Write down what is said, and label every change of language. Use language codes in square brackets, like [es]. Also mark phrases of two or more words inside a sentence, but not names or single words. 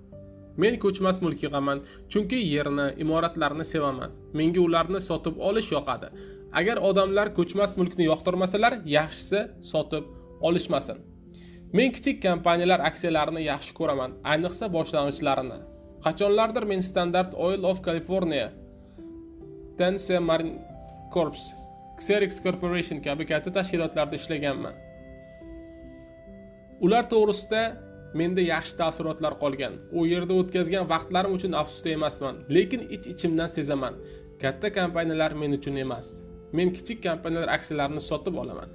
[uz] Men ko'chmas mulk yig'aman, chunki yerni, imoratlarni sevaman. Menga ularni sotib olish yoqadi. Agar odamlar ko'chmas mulkni yoqtirmasalar, yaxshisi sotib olishmasin. Men kichik kompaniyalar aksiyalarini yaxshi ko'raman, ayniqsa boshlang'ichlarini. Qachonlardir men Standard Oil of California, Tennessee Marine Corps, Xerox Corporation kabi katta tashkilotlarda ishlaganman. Ular to'g'risida menda yaxshi taassurotlar qolgan. U yerda o'tkazgan vaqtlarim uchun afsusda emasman, lekin ich-ichimdan sezaman. Katta kompaniyalar men uchun emas. Men kichik kompaniyalar aksiyalarini sotib olaman.